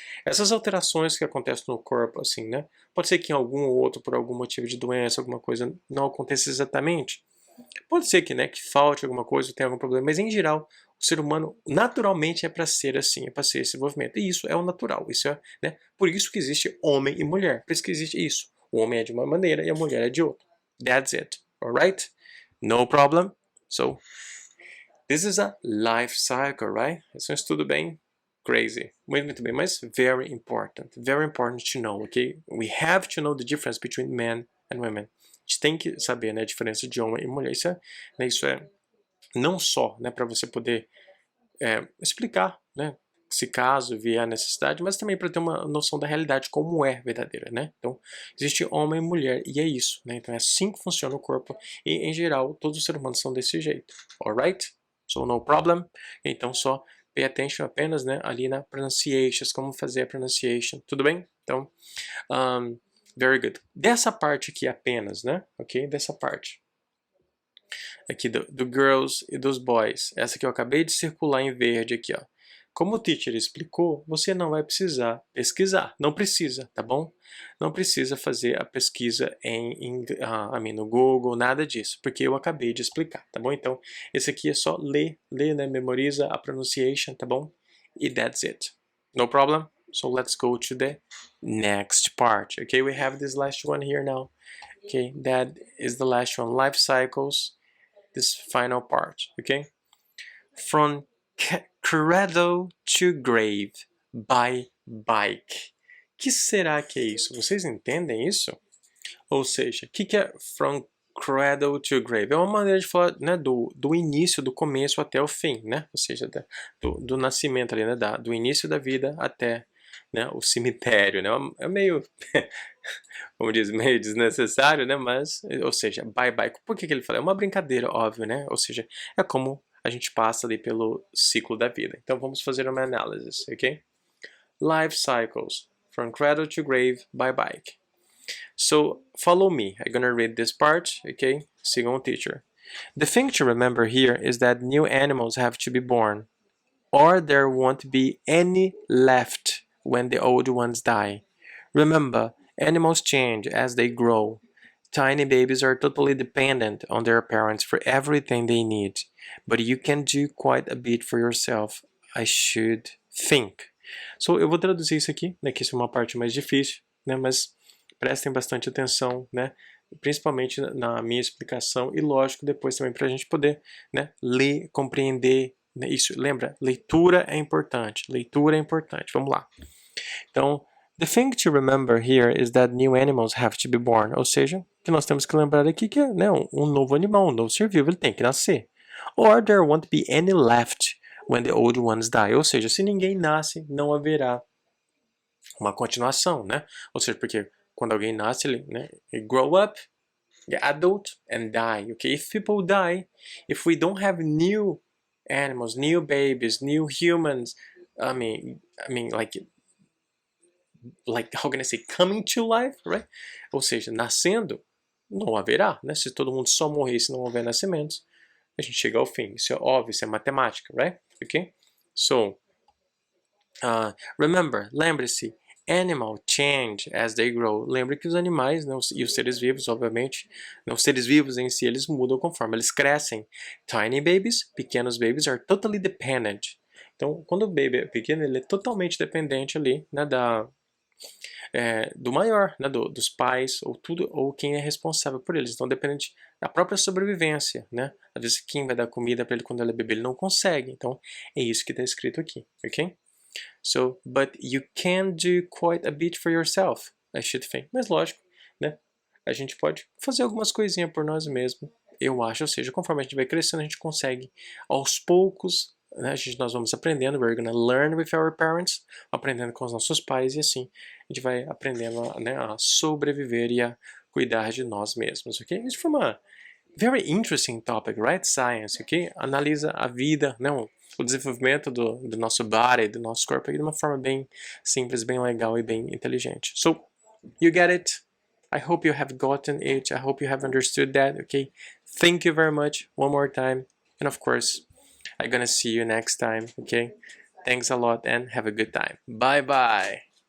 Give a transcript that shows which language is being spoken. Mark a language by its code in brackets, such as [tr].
[pt] Essas alterações que acontecem no corpo, assim, né? Pode ser que em algum ou outro, por algum motivo de doença, alguma coisa, não aconteça exatamente. Pode ser que, né, que falte alguma coisa, tenha algum problema, mas em geral, o ser humano naturalmente é para ser assim, é para ser esse desenvolvimento. E isso é o natural, isso é, né? Por isso que existe homem e mulher, por isso que existe isso. O homem é de uma maneira e a mulher é de outra. [en] That's it, alright? No problem. So, this is a life cycle, right? [pt] Esse é um estudo bem crazy. Muito bem, mas [en] very important to know, okay? We have to know the difference between men and women. [pt] A gente tem que saber, né, a diferença de homem e mulher. Isso é não só, né, para você poder explicar, né, se caso vier a necessidade, mas também para ter uma noção da realidade como é verdadeira, né? Então, existe homem e mulher e é isso, né? Então é assim que funciona o corpo e em geral todos os seres humanos são desse jeito, [en] alright? So no problem. [pt] Então só [en] pay attention [pt] apenas, né, ali na pronunciations, como fazer a pronunciation, tudo bem? Então, [en] very good. [pt] Dessa parte aqui apenas, né? Ok? Dessa parte. Aqui do girls e dos boys. Essa que eu acabei de circular em verde aqui, ó. Como o teacher explicou, você não vai precisar pesquisar. Não precisa, tá bom? Não precisa fazer a pesquisa no Google, nada disso, porque eu acabei de explicar, tá bom? Então, esse aqui é só ler, né? Memoriza a pronunciation, tá bom? E [en] that's it. No problem? So let's go to the next part. Okay, we have this last one here now. Okay, that is the last one. Life cycles, this final part. Okay, from cradle to grave by bike. [pt] Que será que é isso? Vocês entendem isso? Ou seja, o que é [en] from cradle to grave? [pt] É uma maneira de falar, né, do início, do começo até o fim, né? Ou seja, do nascimento ali, né, do início da vida até, né, o cemitério, né? É meio, como diz, meio desnecessário, né? Mas, ou seja, bye. Por que ele fala? É uma brincadeira, óbvio, né? Ou seja, é como a gente passa ali pelo ciclo da vida. Então vamos fazer uma análise, ok? [en] Life cycles, from cradle to grave by bike. So follow me. I'm gonna read this part, okay? [pt] Sigam o teacher. [en] The thing to remember here is that new animals have to be born, or there won't be any left when the old ones die. Remember, animals change as they grow. Tiny babies are totally dependent on their parents for everything they need, but you can do quite a bit for yourself, I should think. [pt] So, eu vou traduzir isso aqui, né, que isso é uma parte mais difícil, né, mas prestem bastante atenção, né, principalmente na minha explicação e, lógico, depois também para a gente poder, né, ler, compreender, né, isso. Lembra, leitura é importante, vamos lá. Então, [en] the thing to remember here is that new animals have to be born, [pt] ou seja, que nós temos que lembrar aqui que é, né, um novo animal, um novo ser vivo, ele tem que nascer. [en] Or there won't be any left when the old ones die. [pt] Ou seja, se ninguém nasce, não haverá uma continuação, né? Ou seja, porque quando alguém nasce, ele, né, [en] grow up, get adult, and die. Okay, if people die, if we don't have new animals, new babies, new humans, I mean, like how can I say, coming to life, right? [pt] Ou seja, nascendo, não haverá, né? Se todo mundo só morrer, se não houver nascimentos, a gente chega ao fim. Isso é óbvio, isso é matemática, right? [en] Okay? So, remember, [pt] lembre-se, [en] animal change as they grow. [pt] Lembre que os animais, né, e os seres vivos, obviamente, não, os seres vivos em si, eles mudam conforme eles crescem. [en] Tiny babies, [pt] pequenos [en] babies, are totally dependent. [pt] Então, quando o baby é pequeno, ele é totalmente dependente ali, né, do maior, né, dos pais, ou tudo, ou quem é responsável por eles. Então, dependente da própria sobrevivência, né? Às vezes, quem vai dar comida para ele quando ele é bebê, ele não consegue. Então, é isso que está escrito aqui, ok? [en] So, but you can do quite a bit for yourself, I should think. [pt] Mas lógico, né? A gente pode fazer algumas coisinhas por nós mesmos, eu acho. Ou seja, conforme a gente vai crescendo, a gente consegue, aos poucos, né? Nós vamos aprendendo, [en] we're gonna learn with our parents, [pt] aprendendo com os nossos pais, e assim a gente vai aprendendo, né, a sobreviver e a cuidar de nós mesmos, ok? Isso foi uma [en] very interesting topic, right? Science, ok? [pt] Analisa a vida, não, o desenvolvimento do nosso body, do nosso corpo, de uma forma bem simples, bem legal e bem inteligente. [en] So, you get it? I hope you have gotten it. I hope you have understood that, okay? Thank you very much one more time. And of course, I'm gonna see you next time, okay? Thanks a lot and have a good time. Bye-bye.